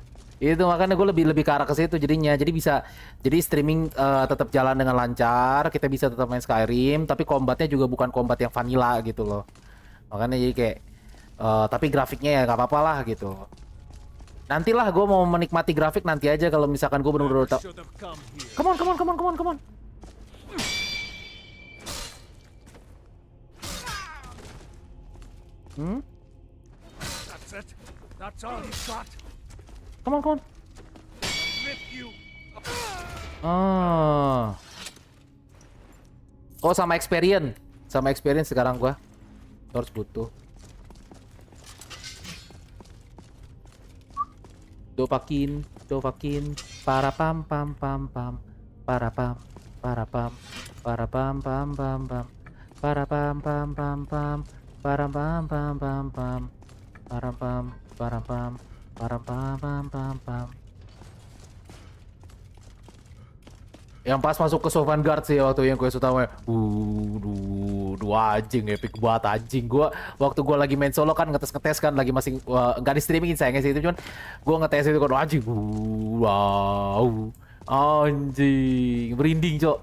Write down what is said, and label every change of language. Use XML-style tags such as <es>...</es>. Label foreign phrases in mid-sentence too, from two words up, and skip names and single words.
<id>Itu makanya gue lebih ke arah ke situ jadinya. Jadi streaming tetap jalan dengan lancar, kita bisa tetap main Skyrim, tapi combatnya juga bukan combat yang vanilla gitu loh. Makanya jadi kayak tapi grafiknya ya nggak apa-apa lah gitu. Nantilah gue mau menikmati grafik nanti aja kalau misalkan gue bener-bener tau.</id> <en>Come on. That's it. That's all he's got. Come on. Rip you.</en> <id>Oh, sama experience sekarang gua. Harus butuh. Dopakin, para pam, para pam, para pam, para pam, para pam, para pam, pam. Yang pas masuk ke Sovan Guard sih waktu yang quest utama. Dua anjing, epic banget anjing. Waktu gua lagi main solo kan ngetes kan, lagi masih nggak di streamingin sayangnya sih itu, cuman gua ngetes itu kan anjing. Wow. Anjing, merinding, Cok.</id>